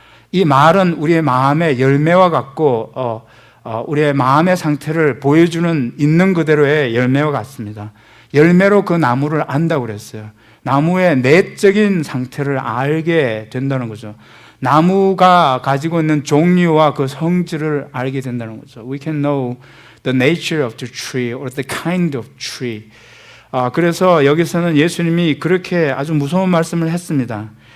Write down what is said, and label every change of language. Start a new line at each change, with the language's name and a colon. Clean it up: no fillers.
Korean: 이 말은 우리의 마음의 열매와 같고 우리의 마음의 상태를 보여주는 있는 그대로의 열매와 같습니다. 열매로 그 나무를 안다고 그랬어요. 나무의 내적인 상태를 알게 된다는 거죠. 나무가 가지고 있는 종류와 그 성질을 알게 된다는 거죠.
English: We can know the nature of the tree or the kind of tree.
Korean: 그래서 여기서는 예수님이 그렇게 아주 무서운 말씀을 했습니다.